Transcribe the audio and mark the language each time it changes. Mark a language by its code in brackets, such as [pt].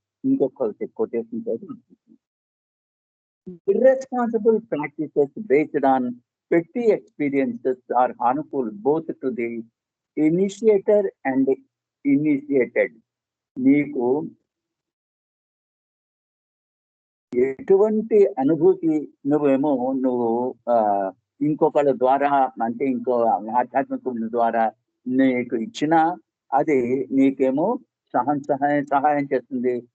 [en] ఇంకొక quotation irresponsible practices based on petty experiences are harmful both to the initiator and initiated. [te] నీకు ఎటువంటి అనుభూతి నువ్వు ఇంకొకళ్ళ ద్వారా అంటే ఇంకో ఆధ్యాత్మికుల ద్వారా నీకు ఇచ్చినా అది నీకేమో సహాయం చేస్తుంది.